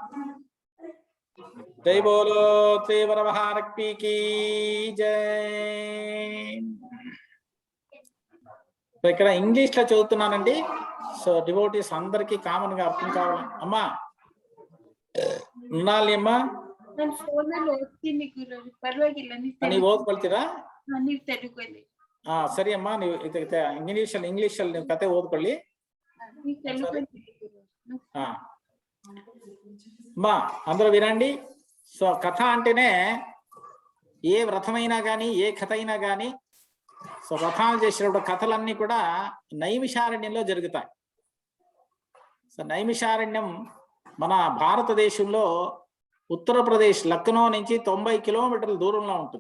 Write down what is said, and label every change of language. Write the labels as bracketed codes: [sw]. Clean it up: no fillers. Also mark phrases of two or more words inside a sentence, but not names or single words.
[te] జై బోలో శ్రీ వరమహాలక్ష్మికి జై. ఇక్కడ ఇంగ్లీష్ లో చదువుతున్నానండి. [en] So devotees [te] అందరికి కామన్ గా అర్థం కావాలి. అమ్మా ఉన్నాలి అమ్మా, [kn] ನೀವು ಓದ್ಕೊಳ್ತೀರಾ? ಸರಿ ಅಮ್ಮ, ನೀವು ಇಂಗ್ಲಿಷ್ ನೀವು ಕತೆ ಓದ್ಕೊಳ್ಳಿ. [te] అమ్మా అందరూ వినండి. సో కథ అంటేనే ఏ వ్రతమైనా కానీ ఏ కథ అయినా కానీ సో వ్రతాలు చేసేటప్పుడు కథలన్నీ కూడా నైమిషారణ్యంలో జరుగుతాయి. సో నైమిషారణ్యం మన భారతదేశంలో ఉత్తరప్రదేశ్ లక్నో నుంచి 90 కిలోమీటర్ల దూరంలో ఉంటుంది.